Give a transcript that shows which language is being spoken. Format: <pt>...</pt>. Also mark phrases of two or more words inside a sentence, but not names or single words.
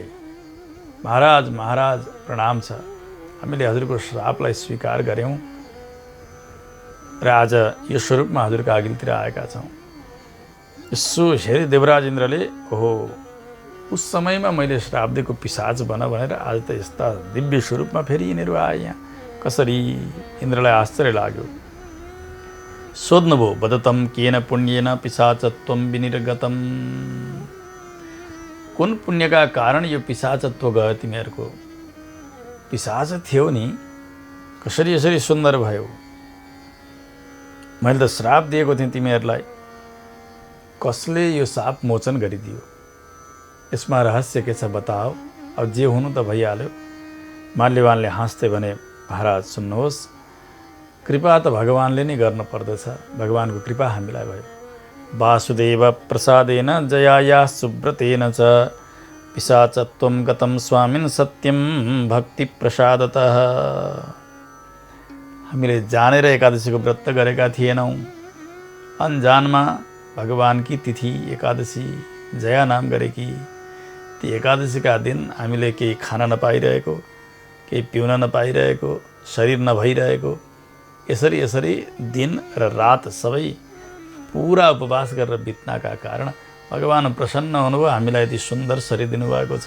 <ne>महाराज महाराज प्रणाम छ, हामीले हजुरको श्रापलाई स्वीकार गऱ्यौँ र आज यो स्वरूपमा हजुरका अघिल्तिर आएका छौँ। यसो हेरे देवराज इन्द्रले, ओहो उस समयमा मैले श्राप दिएको पिशाच बन भनेर आज त यस्ता दिव्य स्वरूपमा फेरि यिनीहरू आए यहाँ, कसरी? इन्द्रलाई आश्चर्य लाग्यो। सोध्नुभयो,</ne> <sa>वदतम केन पुण्येन पिशाचत्वं विनिर्गतम।</sa> <ne>कुन पुण्यका कारण यो पिशाचत्व गयो तिमीहरूको? पिशाच थियो नि, कसरी यसरी सुन्दर भयो? मैले त श्राप दिएको थिएँ तिमीहरूलाई, कसले यो शाप मोचन गरिदियो? यसमा रहस्य के छ बताओ। अब जे हुनु त भइहाल्यो। माल्यवानले हाँस्दै भने, महाराज सुन्नुहोस्, कृपा त भगवानले नै गर्न पर्दछ। भगवानको कृपा हामीलाई भयो।</ne> <sa>वासुदेव प्रसादेन जयाया सुव्रतेन च पिशाचत्वं गतं स्वामिन् सत्यं भक्ति प्रसादतः।</sa> <ne>हामीले जानेर एकादशीको व्रत गरेका थिएनौँ। अनजानमा भगवानकी तिथि एकादशी जया नाम गरेकी ती एकादशीका दिन हामीले केही खान नपाइरहेको, केही पिउन नपाइरहेको, शरीर नभइरहेको, यसरी यसरी दिन र रात सबै पुरा उपवास गरेर बित्नका कारण भगवान प्रसन्न हुनुभयो, हामीलाई यति सुन्दर शरीर दिनुभएको छ।</ne>